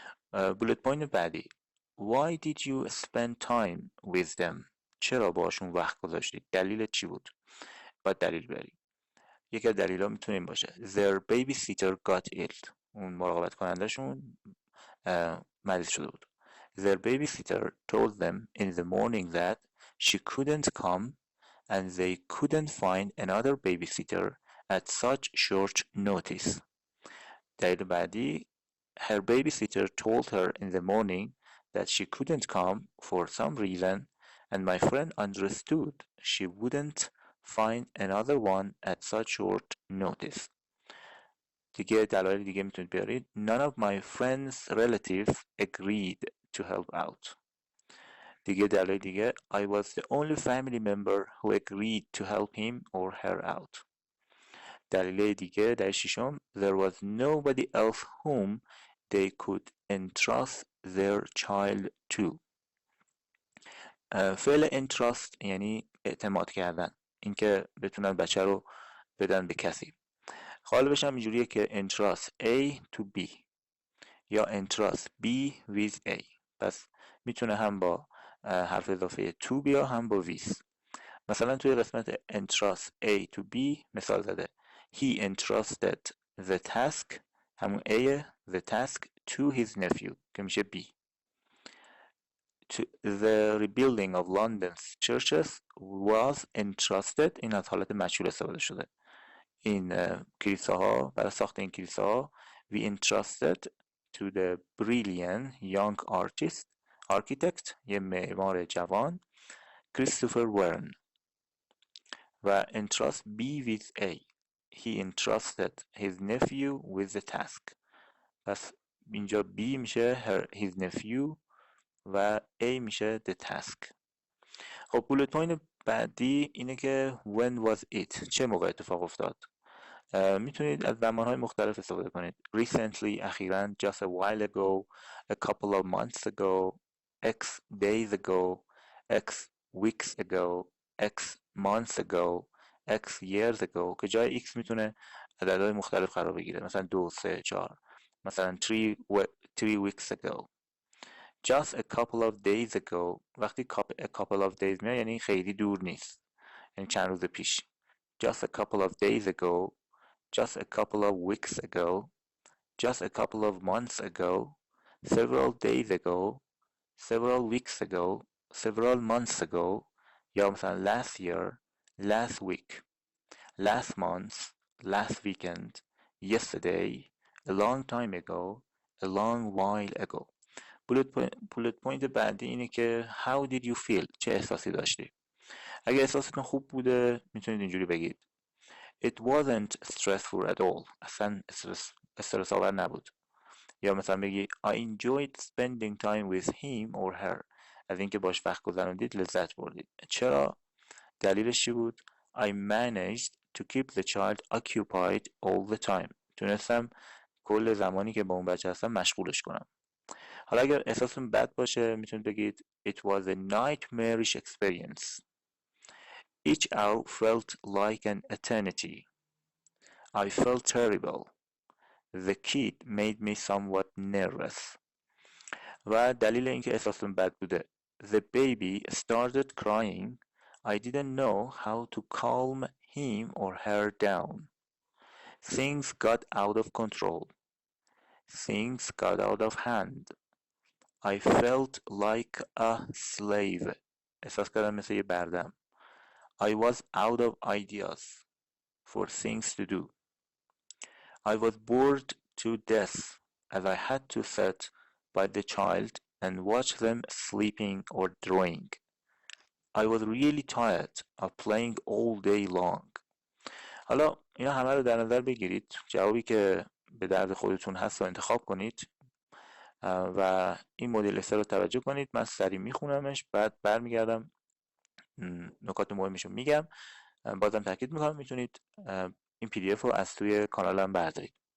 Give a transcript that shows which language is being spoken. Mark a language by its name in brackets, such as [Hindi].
[Persian] بولت پوینت بعدی: [English] Why did you spend time with them؟ [Persian] چرا باشون وقت گذاشتید؟ دلیل چی بود؟ باید دلیل بیاری. یکی از دلیلا میتونه این باشه: [English] Their babysitter got ill، [Persian] اون مراقبت کنندشون مریض شده بود. [English] Their babysitter told them in the morning that she couldn't come and they couldn't find another babysitter at such short notice. [Persian] دلیل بعدی: [English] Her babysitter told her in the morning that she couldn't come for some reason and my friend understood she wouldn't find another one at such short notice. [Persian] دیگه دلایل دیگه میتونید بیارید: [English] None of my friends' relatives agreed to help out. [Persian] دیگه دلایل دیگه: [English] I was the only family member who agreed to help him or her out. [Persian] دلیل دیگه، دلیل ششم: [English] There was nobody else whom they could entrust their child to. [Persian] فعل entrust یعنی اعتماد کردن، اینکه بتونن بچه رو بدن به کسی. قالبش هم اینجوریه که [English] entrust A to B یا entrust B with A. [Persian] پس میتونه هم با حرف اضافه to بیا، هم با with. مثلا توی قسمت [English] entrust A to B [Persian] مثال زده: [English] He entrusted the task، همون A، the task to his nephew که میشه B. The rebuilding of London's churches was entrusted، این از حالت مجهول استفاده شده. [Persian] این کلیساها، برای ساخت این کلیساها [English] we entrusted to the brilliant young architect، [Persian] یه معمار جوان، Christopher Wren. [English] و entrust B with A، he entrusted his nephew with the task. [Persian] پس اینجا B میشه his nephew و A میشه the task. خب بولت پوینت بعدی اینه که [English] when was it، [Persian] چه موقع اتفاق افتاد؟ میتونید از زمانهای مختلف استفاده کنید. [English] recently [Persian] اخیراً، [English] just a while ago, a couple of months ago, x days ago, x weeks ago, x months ago, x years ago [Persian] که جای x میتونه عددهای مختلف قرار بگیره، مثلا 2 3 4، مثلا [English] 3 weeks ago. just a couple of days ago [Persian] وقتی a couple of days میاد یعنی خیلی دور نیست، یعنی چند روز پیش. [English] just a couple of days ago, just a couple of weeks ago, just a couple of months ago, several days ago, several weeks ago, several months ago، [Persian] یا مثلا [English] last year, last week, last month, last weekend, yesterday, a long time ago, a long while ago. [Persian] bullet point بعدی اینه که [English] how did you feel؟ [Persian] چه احساسی داشتی؟ اگه احساستون خوب بوده میتونید اینجوری بگید [English] It wasn't stressful at all. [Persian] اصلا استرس آور نبود. یا مثلا بگی [English] I enjoyed spending time with him or her. [Persian] از اینکه باش وقت گذروندید لذت بردید. چرا؟ دلیلش چی بود؟ [English] I managed to keep the child occupied all the time. [Persian] تونستم کل زمانی که با اون بچه هستم مشغولش کنم. حالا اگر احساستون بد باشه میتونید بگید [English] It was a nightmarish experience. Each hour felt like an eternity. I felt terrible. The kid made me somewhat nervous. [Persian] و دلیل اینکه احساستون بد بوده [English] The baby started crying. I didn't know how to calm him or her down. Things got out of control. Things got out of hand. I felt like a slave. [Persian] احساس کردم مثل یه بردم. [English] I was out of ideas for things to do. I was bored to death as I had to sit by the child and watch them sleeping or drawing. I was really tired of playing all day long. [Persian] حالا اینا همه رو در نظر بگیرید، جوابی که به درد خودتون هست رو انتخاب کنید و این مدل رو توجه کنید. من سریع میخونمش بعد برمیگردم نکات مهمش رو میگم. بازم تاکید میکنم میتونید این پی دی اف رو از توی کانالم بردارید.